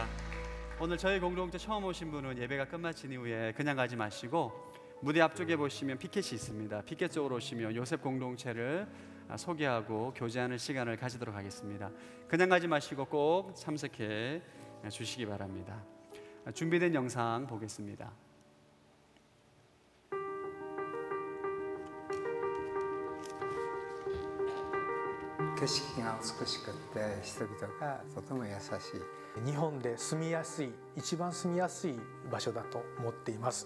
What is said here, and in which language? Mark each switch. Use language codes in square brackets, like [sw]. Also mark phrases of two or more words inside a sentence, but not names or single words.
[ko] 오늘 저희 공동체 처음 오신 분은 예배가 끝마친 이후에 그냥 가지 마시고 무대 앞쪽에 보시면 피켓이 있습니다. 피켓 쪽으로 오시면 요셉 공동체를 소개하고 교제하는 시간을 가지도록 하겠습니다. 그냥 가지 마시고 꼭 참석해 주시기 바랍니다. 준비된 영상 보겠습니다. [ja] 景色が美しくって人々がとても優しい。日本で住みやすい一番住みやすい場所だと思っています。